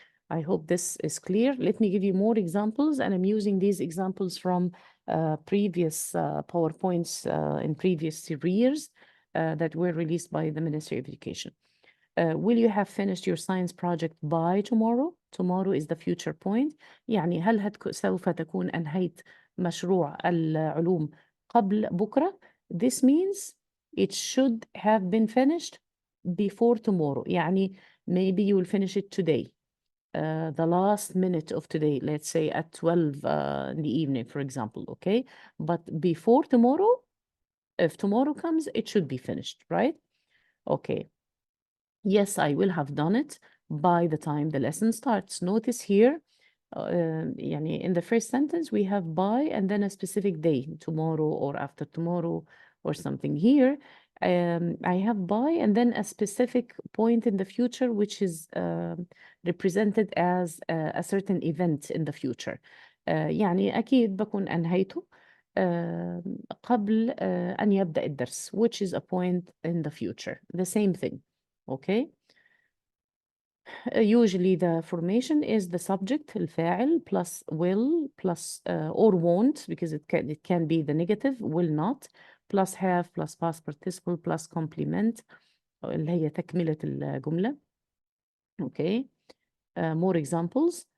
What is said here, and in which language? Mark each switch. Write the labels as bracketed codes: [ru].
[en] I hope this is clear. Let me give you more examples, and I'm using these examples from previous PowerPoints in previous years that were released by the Ministry of Education. Will you have finished your science project by tomorrow? Tomorrow is the future point. [ar] يعني هل سوف تكون أنهيت مشروع العلوم قبل بكرة? [en] This means it should have been finished before tomorrow. يعني maybe you will finish it today. The last minute of today, let's say at 12 in the evening, for example, okay? But before tomorrow, if tomorrow comes, it should be finished, right? Okay. Yes, I will have done it by the time the lesson starts. Notice here, in the first sentence, we have by and then a specific day, tomorrow or after tomorrow or something. Here, I have by and then a specific point in the future, which is represented as a certain event in the future. [ar] يعني أكيد بكون أنهيته قبل أن يبدأ الدرس, [en] which is a point in the future. The same thing. Okay. Usually the formation is the subject, الفاعل, plus will, plus or won't, because it can be the negative, will not, plus have, plus past participle, plus complement, [ar] اللي هي تكملة الجملة. [en] Okay. More examples.